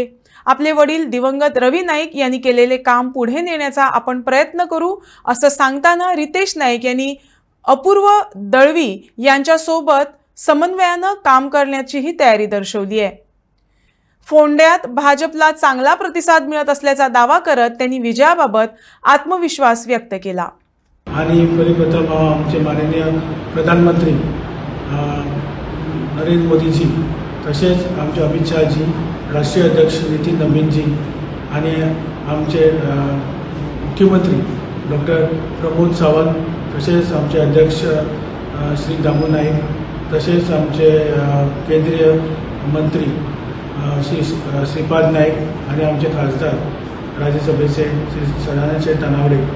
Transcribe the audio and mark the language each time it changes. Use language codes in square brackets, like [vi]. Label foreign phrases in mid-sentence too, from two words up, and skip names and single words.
[mr] आपले वडील दिवंगत रवी नाईक यांनी केलेले काम पुढे नेण्याचा आपण प्रयत्न करू असं सांगताना रितेश नाईक यांनी अपूर्व दळवी यांच्यासोबत समन्वयाने काम करण्याचीही तयारी दर्शवली आहे। फोंड्यात भाजपला चांगला प्रतिसाद मिळत असल्याचा दावा करत त्यांनी विजयाबाबत आत्मविश्वास व्यक्त केला। आणि प्रथम आमचे माननीय प्रधानमंत्री नरेंद्र मोदीजी, तसेच आमचे अमित शाहजी, राष्ट्रीय अध्यक्ष नितीन नवीनजी आणि आमचे मुख्यमंत्री डॉक्टर प्रमोद सावंत, तसेच आमचे अध्यक्ष श्री दामू नाईक, तसेच आमचे केंद्रीय मंत्री श्री श्रीपाद नाईक आणि आमचे खासदार राज्यसभेचे श्री सदानंद तनावडे